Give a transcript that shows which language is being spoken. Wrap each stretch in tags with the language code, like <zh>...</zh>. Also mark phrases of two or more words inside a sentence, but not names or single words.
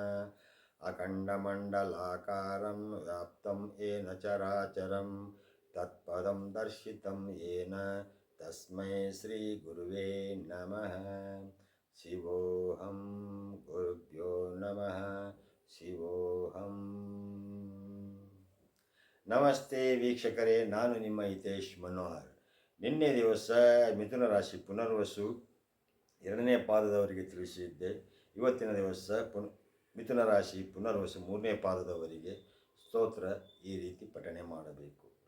<sa>ಅಖಂಡಮಂಡಲಾಕಾರಂ ವ್ಯಾಪ್ತಂ ಯೇನ ಚರಾಚರಂ ತತ್ಪದಂ ದರ್ಶಿತಂ ಯೇನ ತಸ್ಮೈ ಶ್ರೀ ಗುರುವೇ ನಮಃ. ಶಿವೋಹಂ ಗುರುಭ್ಯೋ ನಮಃ. ಶಿವೋಹಂ.</sa> <kn>ನಮಸ್ತೆ ವೀಕ್ಷಕರೇ, ನಾನು ನಿಮ್ಮ ಹಿತೇಶ್ ಮನೋಹರ್. ನಿನ್ನೆ ದಿವಸ ಮಿಥುನ ರಾಶಿ ಪುನರ್ವಸು 2ನೇ ಪಾದದವರಿಗೆ ತಿಳಿಸಿದ್ದೆ. ಇವತ್ತಿನ ದಿವಸ ಮಿಥುನ ರಾಶಿ ಪುನರ್ವಸು 3ನೇ ಪಾದದವರಿಗೆ ಸ್ತೋತ್ರ ಈ ರೀತಿ ಪಠಣೆ ಮಾಡಬೇಕು.</kn>